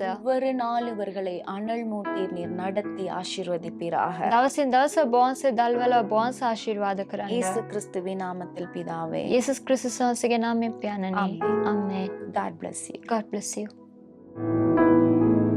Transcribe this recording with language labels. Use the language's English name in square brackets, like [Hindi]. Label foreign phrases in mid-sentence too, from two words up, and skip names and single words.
[Tamil] ஒவ்வொரு நாள் இவர்களை அனல் மூட்டி நீர் நடத்தி ஆசீர்வதிப்பீராக. [Sinhala] දවසින් දවස ඔබ වහන්සේ දල්වල ඔබ වහන්සේ ආශිර්වාද කරන්න. [Tamil] இயேசு கிறிஸ்துவின் நாமத்தில் பிதாவே. [Sinhala] යේසුස් ක්‍රිස්තුස් වහන්සේගේ නාමයෙන් පියාණනි. Amen. ආමේන්. [English] God bless you. God bless you.